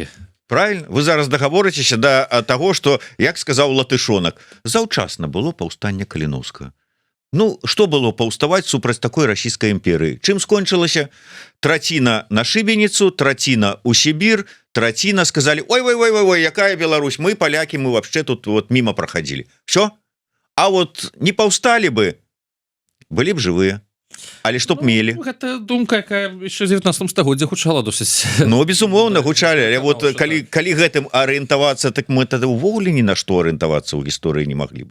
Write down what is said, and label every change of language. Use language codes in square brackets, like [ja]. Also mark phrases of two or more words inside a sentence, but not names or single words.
[be] Правильно, вы зараз дагаворыцеся да таго, што як сказаў Латышонак, заўчасна было паўстанне Каліноўскага. Ну, што было паўставаць супраць такой расійскай імперыі? Чым скончылася? Траціна на шыбеніцу, траціна ў Сібір, траціна сказалі: ой, якая Беларусь, мы палякі, [ru] мы вообще тут вот мимо праходзілі. Всё? [be] А вот не паўсталі бы, былі б жывыя. Але што б мелі? Гэта думка, якая яшчэ ў 19 стагоддзі гучала досыць. Ну, безумоўна, гучалі. Але вот калі гэтым арыентавацца, так мы тады ўвогуле ні на што арыентавацца ў гісторыі не маглі бы.